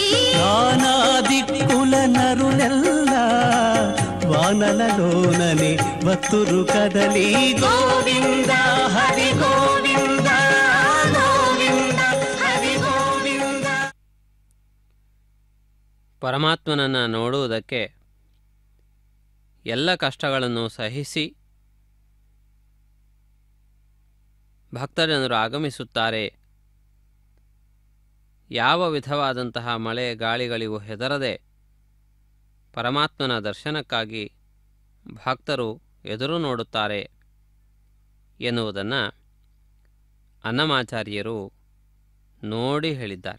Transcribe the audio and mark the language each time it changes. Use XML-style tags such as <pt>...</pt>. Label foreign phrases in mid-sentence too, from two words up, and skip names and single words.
<te>నానా దిక్కుల నరులెల్లా వానలలోనని వత్తురు కదలి. గోవింద హరి గోవింద గోవింద హరి గోవింద.</te> <kn>ಪರಮಾತ್ಮನನ್ನು ನೋಡುವುದಕ್ಕೆ ಎಲ್ಲ ಕಷ್ಟಗಳನ್ನು ಸಹಿಸಿ ಭಕ್ತಜನರು ಆಗಮಿಸುತ್ತಾರೆ. ಯಾವ ವಿಧವಾದಂತಹ ಮಳೆ ಗಾಳಿಗಳಿಗೂ ಹೆದರದೆ ಪರಮಾತ್ಮನ ದರ್ಶನಕ್ಕಾಗಿ ಭಕ್ತರು ಎದುರು ನೋಡುತ್ತಾರೆ ಎನ್ನುವುದನ್ನು ಅನ್ನಮಾಚಾರ್ಯರು ನೋಡಿ ಹೇಳಿದ್ದಾರೆ.</kn>